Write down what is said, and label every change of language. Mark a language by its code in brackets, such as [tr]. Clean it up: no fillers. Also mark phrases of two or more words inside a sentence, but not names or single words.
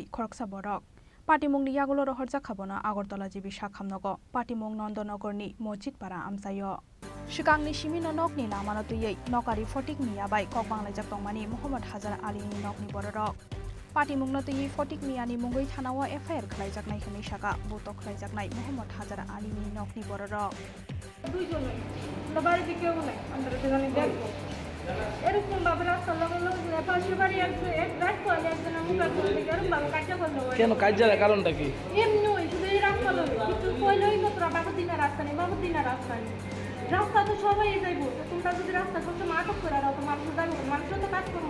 [trp] khoroksa borok Patimungni yagulo rohorjak khabona Agartala jibi sakhamnogo Patimung Nandanagarni Mojit para amsayo Shikangni simino nokni lamano tei nokari fotik miya bai kok banglajak tongmani Muhammad Hajar Ali ni nokni borok Patimungno tei fotik miyani mungai thanawa FIR khlaijak nai khani saka buto khlaijak nai Muhammad Hajar Ali ni nokni borok [bn] দুইজনে বাড়ি দিকেও নাই আমরা দুজনে দেখবো এরকম ভাবে রাস্তা লাগালো পাশের বাড়ি একজন এক রাত পরে একজন আমি এরকম ভাবে কাজটা করলো কেন কাজের কারণটা কি এমনি শুধু এই রাস্তা লই কিছু কইলই মাত্র বাবুদিনের রাস্তা নেই বাবুদিনের রাস্তা নেই রাস্তা তো সবাই যাইবো তোমরা যদি রাস্তা করতে আটক করে দাও তো মানুষ যাইবো মানুষ তো কাজ করবো